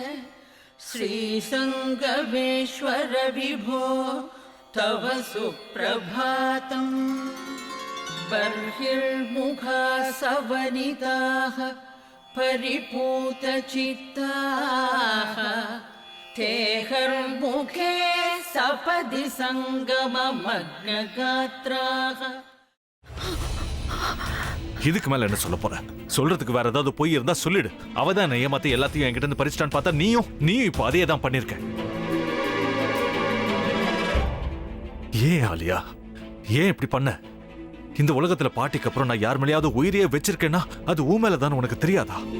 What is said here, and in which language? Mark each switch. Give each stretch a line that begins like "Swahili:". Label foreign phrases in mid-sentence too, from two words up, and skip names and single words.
Sanskrit: श्रीसङ्गमेश्वर विभो तव सुप्रभातम् बर्हिर्मुखासवनिताः परिपूतचित्ताः तेहर्मुखे सपदि सङ्गममग्नगात्राः.
Tamil: இதுக்கு மேல என்ன சொல்ல போற? சொல்றதுக்கு வேற ஏதாவது பொய் இருந்தா சொல்லிடு. அவதான் என்ன ஏமாத்தி எல்லாத்தையும் என்கிட்ட இருந்து பறிச்சிட்டான்னு பார்த்தா நீயும் இப்போ அதே தான் பண்ணிருக்க. ஏன் ஆலியா, ஏன் இப்படி பண்ண? இந்த உலகத்துல பாட்டிக்கு அப்புறம் நான் யார் மேலேயாவது உயிரையே வச்சிருக்கேன்னா அது உன் மேலதான் உனக்கு தெரியாதா?